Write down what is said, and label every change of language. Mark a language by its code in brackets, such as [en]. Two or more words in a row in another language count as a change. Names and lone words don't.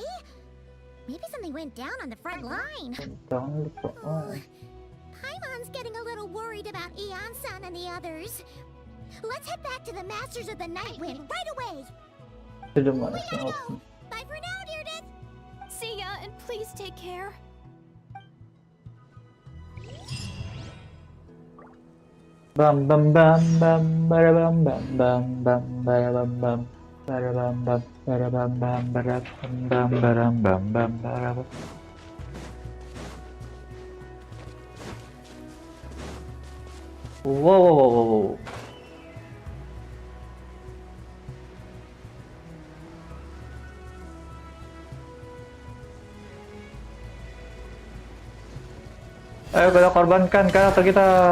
[en] Maybe something went down on the front line. down the front line. Paimon's getting a little worried about Eon-san and the others. Let's head back to the Masters of the Night Wind right away. To the We monster gotta of go. Bye for now, Deirdre. See ya, and please take care. bam bam bam bam bada bam bam bam bam bada bam bam bada bam bam bada bam bam bada bam bam bam bam bada bam. Whoa, whoa, whoa, whoa, whoa. [id] Ayo kita korbankan karakter kita.